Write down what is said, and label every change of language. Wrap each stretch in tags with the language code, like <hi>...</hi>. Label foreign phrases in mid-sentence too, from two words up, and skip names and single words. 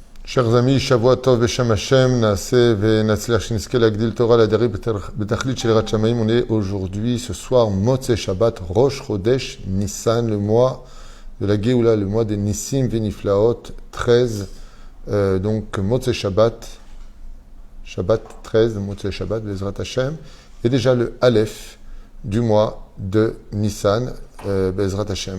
<fr>Chers amis,</fr> <he>שבוע טוב בשם השם, נעשה ונצליח שנזכה להגדיל תורה להאדירה בתכלית של יראת שמים.</he> <fr>On est aujourd'hui, ce soir,</fr> <he>מוצאי שבת, ראש חודש ניסן,</he> <fr>le mois de la Géoula, le mois des</fr> <he>ניסים ונפלאות,</he> <fr>13. Donc,</fr> <he>מוצאי שבת, שבת 13, מוצאי שבת, בעזרת השם.</he> <fr>Et déjà le Aleph du mois de Nissan,</fr> <he>בעזרת השם.</he>